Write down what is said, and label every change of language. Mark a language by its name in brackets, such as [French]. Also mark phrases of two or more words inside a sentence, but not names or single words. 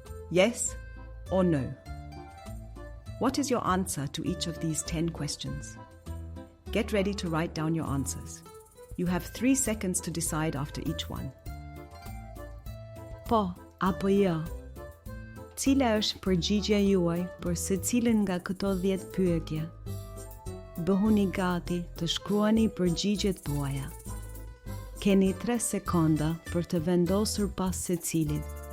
[English] Yes or no? What is your answer to each of these 10 questions? Get ready to write down your answers. You have 3 seconds to decide after each one. [Albanian] Po apo jo? Cila është përgjigjja juaj për secilin nga këto 10 pyetje? Bëhuni gati të shkruani përgjigjet tuaja. Keni 3 sekonda për të vendosur pas secilit.